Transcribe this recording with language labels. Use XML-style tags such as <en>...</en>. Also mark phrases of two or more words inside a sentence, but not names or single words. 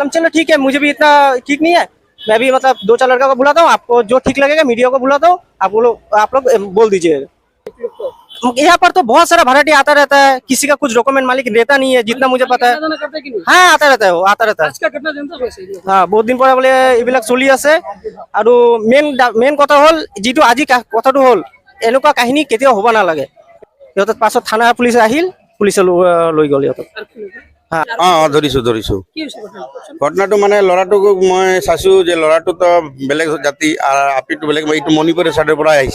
<hi>हम चलो ठीक है मुझे भी इतना ठीक नहीं है। मैं भी मतलब 2-4 लड़का को बुलाता हूँ आपको जो ठीक लगेगा मीडिया को बुलाता हूँ आप लोग बोल दीजिएगा। यहाँ पर तो बहुत सारा भाड़ाटी आता रहता है। किसी का कुछ डॉक्यूमेंट मालिक रहता नहीं है जितना मुझे पता है। हाँ आता रहता है वो आता रहता है। हाँ बहुत दिन पर बोले</hi> <as>এইবিলাক চলি আছে। আৰু মেইন কথা হল যিটো আজি কথাটো হল এনেকুৱা কাহিনী কেতিয়াও হ'ব নালাগে। সিহঁতৰ পাছত থানা পুলিচ আহিল পুলিচে লৈ গ'ল সিহঁতক। ধৰিছো ঘটনাটো মানে ল'ৰাটোক মই চাইছো যে ল'ৰাটো তো বেলেগ জাতি আৰু আপিটো বেলেগ এইটো মণিপুৰৰ চাইডৰ পৰা আহিছে।</as>